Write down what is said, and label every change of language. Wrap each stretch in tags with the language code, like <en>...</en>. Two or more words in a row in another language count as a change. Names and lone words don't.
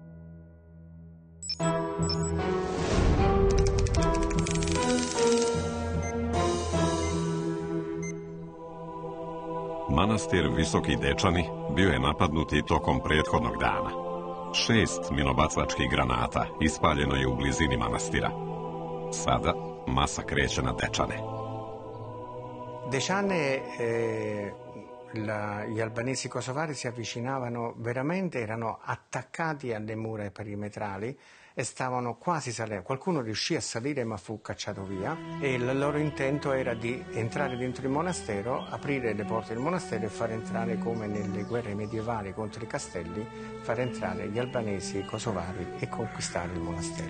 <sr>Manastir Visoki Dečani bio je napadnut i tokom prethodnog dana. 6 minobacačkih granata ispaljeno je u blizini manastira. Sada masa kreće na Dečane. Dečane,</sr> <it>gli albanesi kosovari si avvicinavano veramente, erano attaccati alle mura perimetrali e stavano quasi salendo. Qualcuno riuscì a salire ma fu cacciato via e il loro intento era di entrare dentro il monastero, aprire le porte del monastero e far entrare, come nelle guerre medievali contro i castelli, far entrare gli albanesi kosovari e conquistare il monastero.</it>